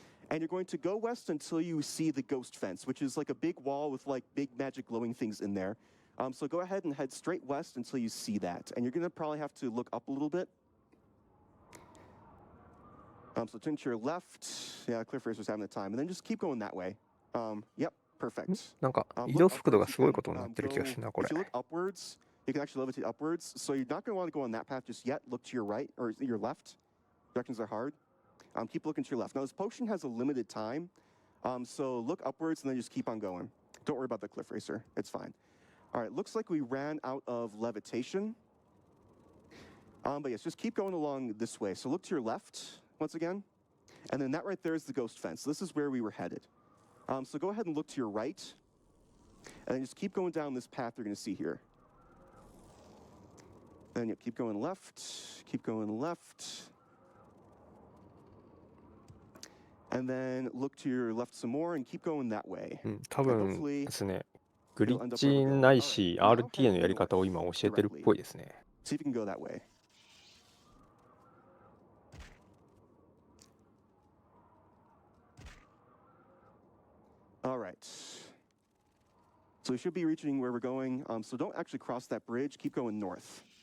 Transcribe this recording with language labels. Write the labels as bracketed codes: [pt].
[en] And you're going to go west until you see the ghost fence, which is like a big wall with like big magic glowing things in there. So go ahead and head straight west until you see that. And you're going to probably have to look up a little bit. So turn to your left. Yeah, Cliff Racer's having the time. And then just keep going that way. Yep, perfect. [ja] なんか移動速度がすごいことになってる気がするな、これ。 [en] If you look upwards, you can actually levitate upwards. So you're not going to want to go on that path just yet. Look to your right or your left. Directions are hard. Keep looking to your left. Now this potion has a limited time. So look upwards and then just keep on going. Don't worry about the Cliff Racer. It's fine. All right, looks like we ran out of levitation. But yes, just keep going along this way. So look to your left once again. And then that right there is the ghost fence. This is where we were headed. So go ahead and look to your right. And then just keep going down this path you're going to see here. Then you keep going left. Keep going left. And then look to your left some more and keep going that way. [ja] 多分ですね、グリッチないし RTA のやり方を今教えてるっぽいですね。 [en] See if you can go that way. All right. So we should be reaching where we're going. So don't actually cross that bridge. Keep going north.